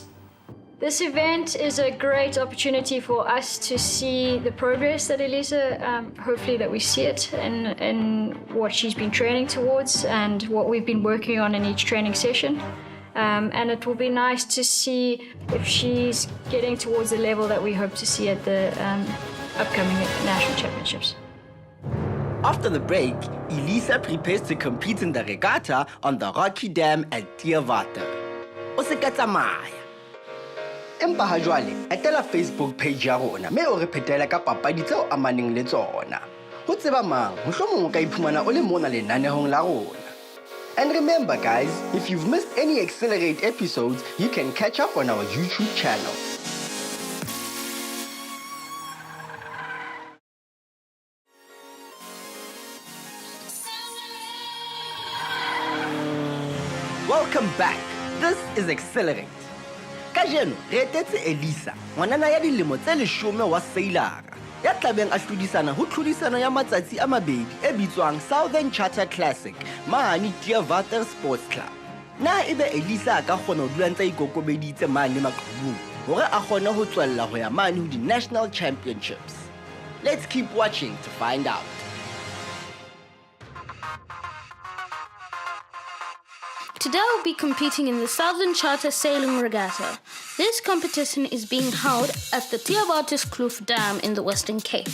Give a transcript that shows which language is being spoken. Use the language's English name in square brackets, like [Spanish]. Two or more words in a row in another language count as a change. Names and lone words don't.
[English] This event is a great opportunity for us to see the progress that Elisa, hopefully that we see it in what she's been training towards and what we've been working on in each training session. And it will be nice to see if she's getting towards the level that we hope to see at the upcoming national championships. After the break, Elisa prepares to compete in the regatta on the rocky dam at Theewater. [Southern Sotho] O se ka tsamaya. Empa ha jwale, etela Facebook page ya rona mme o re phetela ka papadi tseo amaneng le tsona. Ho tseba mang, mohlomong o ka iphumana o le mona lenanehong la rona. [English] And remember guys, if you've missed any Xcellerate episodes, you can catch up on our YouTube channel. Welcome back. This is Xcellerate. [Southern Sotho] Kajeno, re etetse Elisa, ngwanana ya dilemo tse 10 wa Xcellerate. Ya tlabeng a hlodisana ho tlhodisano ya matsatsi a mabedi e bitswang Southern Charter Classic mane Theewater Sports Club. Na ebe Elisa a ka kgona ho dula ntse ikokobeditse mane maqhubung hore a kgone ho tswella ho ya mane ho di [English] national championships. Let's keep watching to find out. Today I'll be competing in the Southern Charter Sailing Regatta. This competition is being held at the Theewaterskloof Dam in the Western Cape.